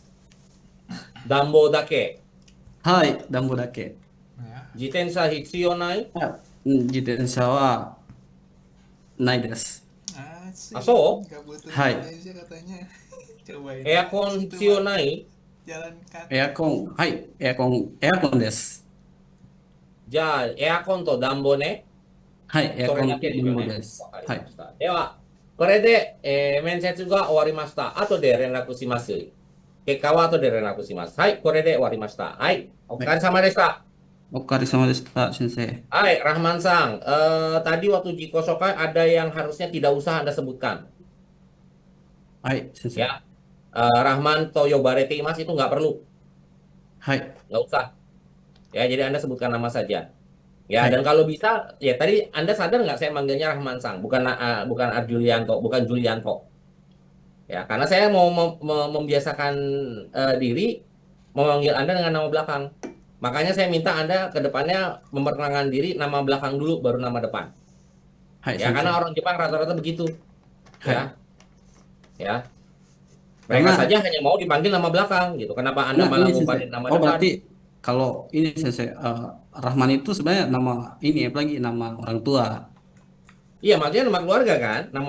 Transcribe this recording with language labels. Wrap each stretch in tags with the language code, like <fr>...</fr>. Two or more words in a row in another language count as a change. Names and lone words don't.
<ja>暖房だけ。はい、暖房だけ。</ja> <id>Ya.</id> <ja>自転車必要ない自転車はないです。あ、</ja> <id>Asik.</id> <ja>そ</ja> <id>Gak butuh</id> <ja>はい。</ja> <id>Indonesia katanya.</id> <ja>う</ja> <id>Cobain</id> <ja>エア</ja> <id>aja</id> <ja>コン</ja> <id>situ</id> <ja>必要</ja> <id>mah</id> <ja>ない</ja> <id>jalan kaki.</id> <ja>エアコン、はい、エアコンです。じゃあ、エアコンと暖房ね。はい、エアそれだコンと暖けですよね。房です。わかりはい。ました。では、これで、面接が終わりました。後で連絡します。結果は後で連絡します。はい、これで終わりました。はい、お疲はい、れ様でした。お疲れ様でした、先生。</ja> <id>Hai, Rahman Sang. Tadi waktu</id> <ja>自己紹介</ja> <id>ada yang harusnya tidak usah Anda sebutkan.</id> <ja>はい、先</ja> <id>Ya,</id> <ja>生。</ja> <id>Rahman Toyobarete Mas itu nggak perlu.</id> <ja>はい、</ja> <id>Nggak usah. Ya, jadi Anda sebutkan nama saja. Ya,</id> <ja>は</ja> <id>dan</id> <ja>い。</ja> <id>kalau bisa, ya tadi Anda sadar nggak saya manggilnya Rahman Sang, bukan Arjulianto, bukan Julianto. Ya, karena saya mau membiasakan diri memanggil Anda dengan nama belakang. Makanya saya minta Anda ke depannya memperkenalkan diri nama belakang dulu, baru nama depan.</id> <ja>はい、</ja> <id>Ya,</id> <ja>先</ja> <id>karena</id> <ja>生。</ja> <id>orang Jepang rata-rata begitu.</id> <ja>はい。</ja> <id>Ya, ya. Mereka Karena, saja hanya mau dipanggil nama belakang gitu. Kenapa Anda karena malah ini sensei. ngumpanin nama Oh, depan? berarti kalau ini sensei, Rahman itu sebenarnya nama ini apalagi nama orang tua. Iya, maksudnya nama keluarga kan, nama</id>